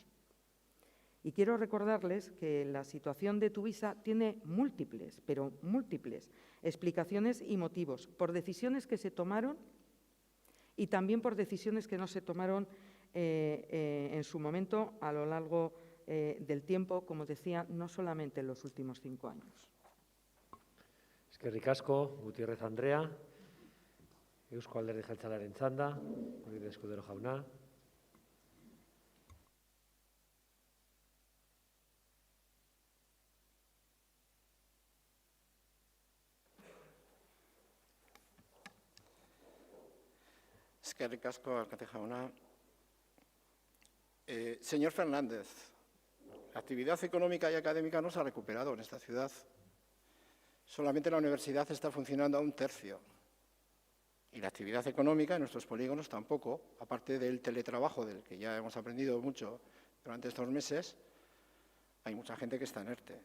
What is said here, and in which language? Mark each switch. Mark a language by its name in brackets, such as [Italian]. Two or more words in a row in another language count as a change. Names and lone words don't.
[Spanish] Y quiero recordarles que la situación de Tuvisa tiene múltiples, pero múltiples, explicaciones y motivos, por decisiones que se tomaron y también por decisiones que no se tomaron en su momento a lo largo del tiempo, como decía, no solamente en los últimos 5 años. [Basque] Eskerrik asko, Gutiérrez Andrea. Eusko Alderdi Jeltzalearen txanda, Ruiz Escudero jauna. Eskerrik asko, alkate jauna. [Spanish] Señor Fernández, la actividad económica y académica no se ha recuperado en esta ciudad. Solamente la universidad está funcionando a 1/3. Y la actividad económica en nuestros polígonos tampoco, aparte del teletrabajo, del que ya hemos aprendido mucho durante estos meses, hay mucha gente que está en ERTE.